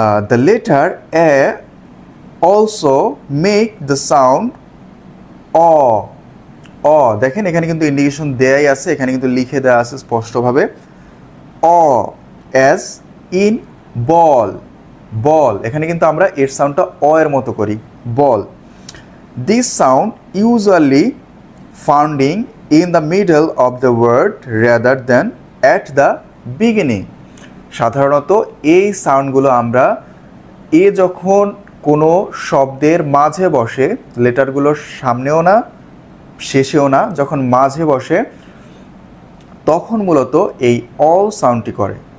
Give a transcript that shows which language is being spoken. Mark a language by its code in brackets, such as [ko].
[en] the letter A also make the sound অ, [bn] অ, দেখেন এখানে কিন্তু ইন্ডিকেশন দেয়াই আছে, এখানে কিন্তু লিখে দেওয়া আছে স্পষ্টভাবে অ, [en] as in ball, [bn] বল। এখানে কিন্তু আমরা এর সাউন্ডটা অ এর মতো করি, বল। [en] This sound usually founding in the middle of the word rather than at the beginning. [bn] সাধারণত এই সাউন্ডগুলো আমরা এ যখন কোনো শব্দের মাঝে বসে, লেটারগুলোর সামনেও না শেষেও না, যখন মাঝে বসে তখন মূলত এই অ সাউন্ডটি করে।